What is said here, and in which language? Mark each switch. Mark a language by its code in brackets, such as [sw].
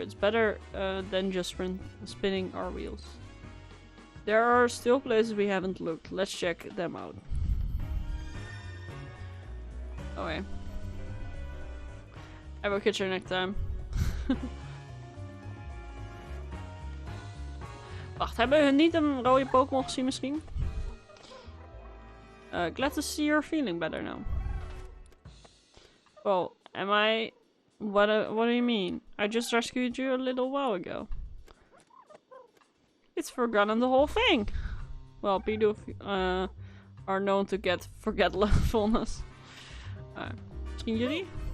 [en] It's better than just spinning our wheels. There are still places we haven't looked. Let's check them out. Okay. I will catch you next time. [nl] Wacht, hebben we niet een rode Pokémon gezien misschien? [en] Glad to see you're feeling better now. Well, am I... What do you mean? I just rescued you a little while ago. It's forgotten the whole thing. Well, Pido are known to get forgetfulness. [nl] Misschien jullie?